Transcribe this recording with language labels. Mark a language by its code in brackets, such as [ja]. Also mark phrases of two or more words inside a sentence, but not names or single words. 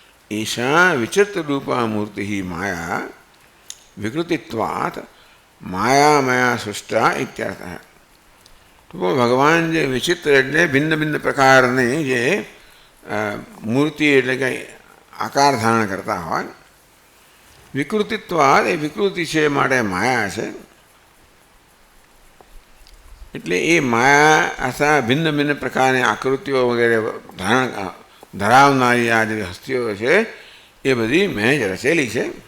[sa] ईशा विचित्ररूपा मूर्ति माया विकृतित्वात् मायामया सृष्टा इत्यर्थः। [gu] तो भगवान जे विचित्र એટલે ભિન્ન ભિન્ન પ્રકારની જે મૂર્તિ એટલે કે આકાર ધારણ કરતા હોય, વિકૃતિત્વાદ એ વિકૃતિ છે માટે માયા છે, એટલે એ માયા આશા ભિન્ન ભિન્ન પ્રકારની આકૃતિઓ વગેરે ધરાવનારી આ જે હસ્તીઓ છે એ બધી મેં જ રચેલી છે.